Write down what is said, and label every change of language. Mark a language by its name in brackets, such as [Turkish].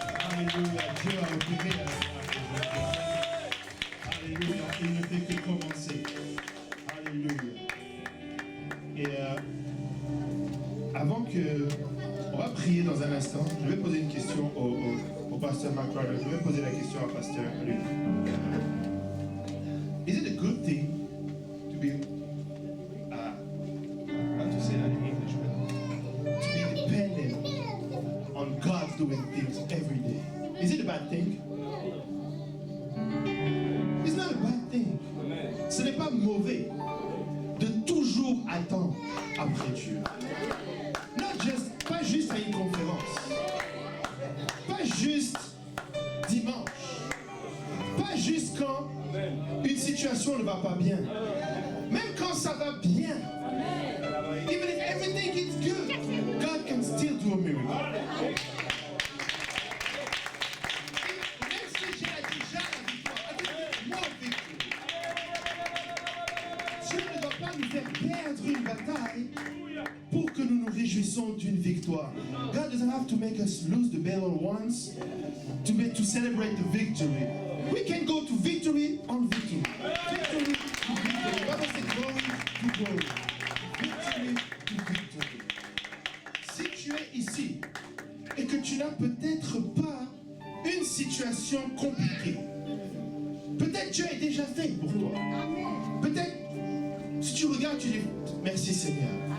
[French] Alléluia, Dieu a opéré un miracle aujourd'hui. Alléluia, il ne fait que commencer. Alléluia. Et avant que... On va prier dans un instant. Je vais poser une question au pasteur McCarter. Je vais poser la question au pasteur Luc. [English] Is it a good thing to be, how to say that in English, but to be dependent on God doing things every day? Is it a bad thing? It's not a bad thing. [French] Ce n'est pas mauvais de toujours attendre après Dieu. Pas juste à une conférence, pas juste dimanche, pas juste quand une situation ne va pas bien, même quand ça va bien. [English] Even if everything is good, God can still do a miracle. [French] Même si j'ai déjà la victoire, avec moi victoire. Dieu ne doit pas nous faire perdre une bataille pour que nous nous réjouissons d'une victoire. [English] God doesn't have to make us lose the battle once to celebrate the victory. We can go to victory on victory. Victory to victory. God has said glory to glory. Victory to victory. [French] Si tu es ici et que tu n'as peut-être pas une situation compliquée, peut-être Dieu est déjà fait pour toi. Peut-être si tu regardes, tu dis merci Seigneur.